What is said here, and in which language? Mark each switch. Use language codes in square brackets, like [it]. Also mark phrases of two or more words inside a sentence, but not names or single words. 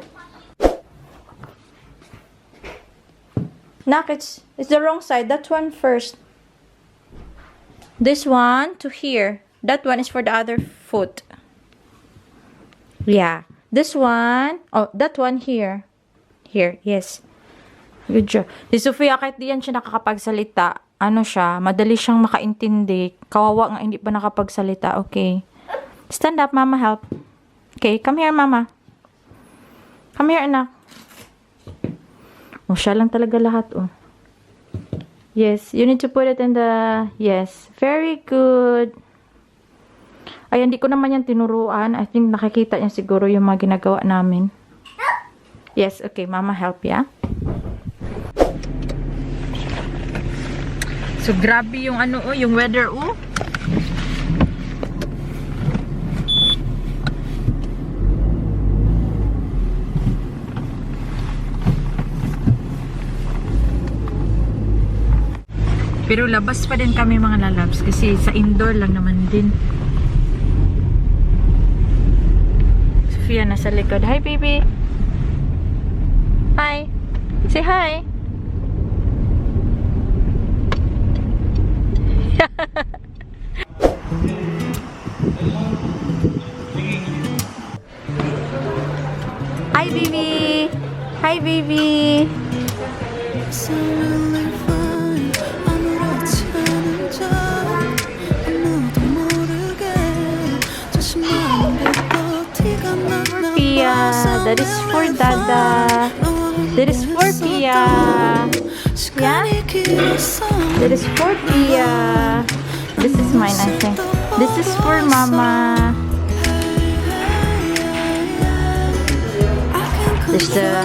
[en] Knock, it's the wrong side. That one first. This one to here. That one is for the other foot. Yeah. This one. Oh, that one here. Here, yes. Good job. [tl] Si Sofia, kahit diyan siya nakakapagsalita, ano siya, madali siyang makaintindi. Kawawa nga hindi pa nakapagsalita. [en] Okay. Stand up, Mama, help. Okay, come here, Mama. Come here, anak. [tl] Oh, siya lang talaga lahat, oh. [en] Yes, you need to put it in the... Yes, very good. [tl] Ay, hindi ko naman yan tinuruan. [en] I think [tl] nakikita niya siguro yung mga ginagawa namin. [en] Yes, okay, Mama, help, yeah? So, [tl] grabe yung ano, oh, yung weather, oh. Pero labas pa din kami mga lalabs kasi sa indoor lang naman din. Sofia nasa likod. [en] Hi, baby. Hi. Say hi. Hi, baby. Hi, baby. Pia, that is for Dada. That is for Pia. Yeah? That is for Pia. This is mine, I think. This is for Mama. There's the...